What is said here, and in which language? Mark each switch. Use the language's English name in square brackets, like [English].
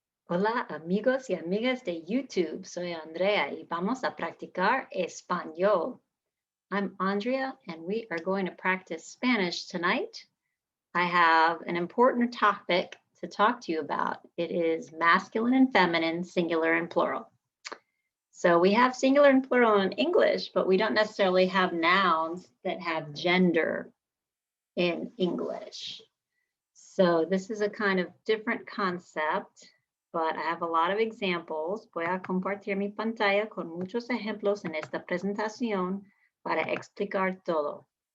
[Spanish] Hola amigos y amigas de YouTube, soy Andrea y vamos a practicar español. [English] I'm Andrea and we are going to practice Spanish tonight. I have an important topic to talk to you about. It is masculine and feminine, singular and plural. So we have singular and plural in English, but we don't necessarily have nouns that have gender in English. So this is a kind of different concept, but I have a lot of examples. [Spanish] Voy a compartir mi pantalla con muchos ejemplos en esta presentación para explicar todo.